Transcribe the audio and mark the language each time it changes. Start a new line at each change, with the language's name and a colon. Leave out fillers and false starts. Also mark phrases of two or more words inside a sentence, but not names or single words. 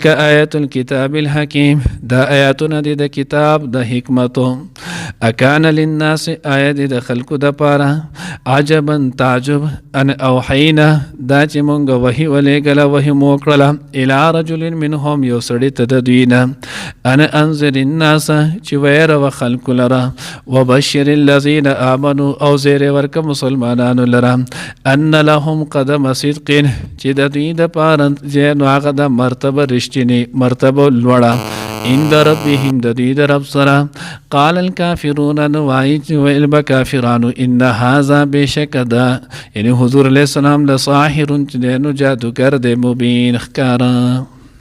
Arabic: آیات الکتاب الحکیم
Pashto: دا آیاتونه دي د کتاب د حکمتو
Arabic: اکان للناس
Pashto: آیات د خلقو د پاره عجبا تعجب
Arabic: ان اوحینا
Pashto: دا چې مونږ وحی ولېږله وحی مو کړله
Arabic: الی رجل منهم
Pashto: یو سړي ته د دوی
Arabic: انا انذر الناس
Pashto: چې ویره و خلق لرا
Arabic: وبشر الذين امنوا
Pashto: او زیر ورک مسلمانانو لرا
Arabic: ان لهم قدم صدق
Pashto: چې د دوی د پاره چې نو هغه د مرتبه رښتینی مرتبه لوړه
Arabic: عند ربهم
Pashto: د دوی د رب سره
Arabic: قال الكافرون
Pashto: نوای چې ویل به کافرانو
Arabic: ان هذا
Pashto: بشک دا یعنی حضور
Arabic: علیه السلام
Pashto: لساحر چې نو جادوګر دی مبین ښکاره